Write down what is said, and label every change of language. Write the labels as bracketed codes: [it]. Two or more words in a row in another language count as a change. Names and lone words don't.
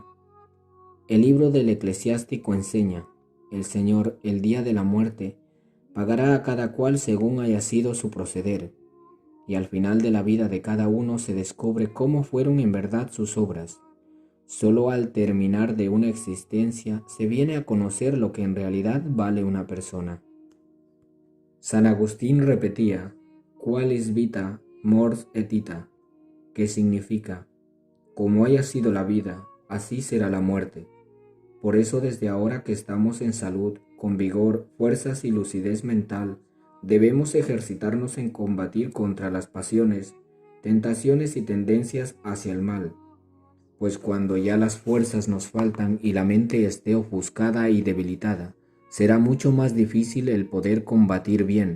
[es] El libro del Eclesiástico enseña: el Señor, el día de la muerte, pagará a cada cual según haya sido su proceder, y al final de la vida de cada uno se descubre cómo fueron en verdad sus obras. Solo al terminar de una existencia se viene a conocer lo que en realidad vale una persona. San Agustín repetía: [la] Qualis vita, mors et ita, [es] que significa: como haya sido la vida, así será la muerte. Por eso desde ahora que estamos en salud, con vigor, fuerzas y lucidez mental, debemos ejercitarnos en combatir contra las pasiones, tentaciones y tendencias hacia el mal, pues cuando ya las fuerzas nos faltan y la mente esté ofuscada y debilitada, será mucho más difícil el poder combatir bien.